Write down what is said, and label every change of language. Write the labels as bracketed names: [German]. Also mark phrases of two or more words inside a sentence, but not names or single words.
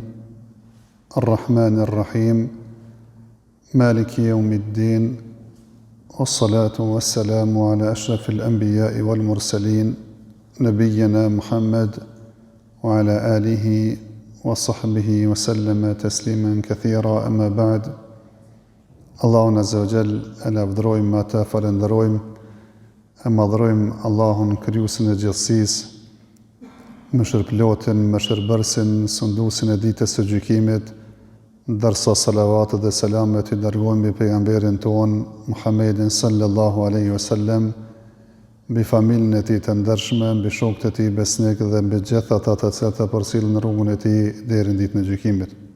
[Arabic] الرحمن الرحيم. مالك يوم الدين. والصلاة والسلام على أشرف الأنبياء والمرسلين. نبينا محمد وعلى آله وصحبه وسلم تسليما كثيرا، أما بعد. [Albanian] Allahun [Arabic] عز وجل [Albanian] e lavdërojmë, ata falenderojmë, e madhrojmë Allahun krijuesin e gjithësisë, mëshirëplotin, mëshirbërësin, sunduesin e ditës së gjykimit, ndërsa salavatet dhe selamet i dërgojmë mbi pejgamberin ton Muhammedin [Arabic] صلى الله عليه وسلم, [Albanian] mbi familjen e tij të ndershme, mbi shokët e tij besnik dhe mbi gjithë ata të cilët e përcjellin në rrugën e tij deri në ditën e gjykimit.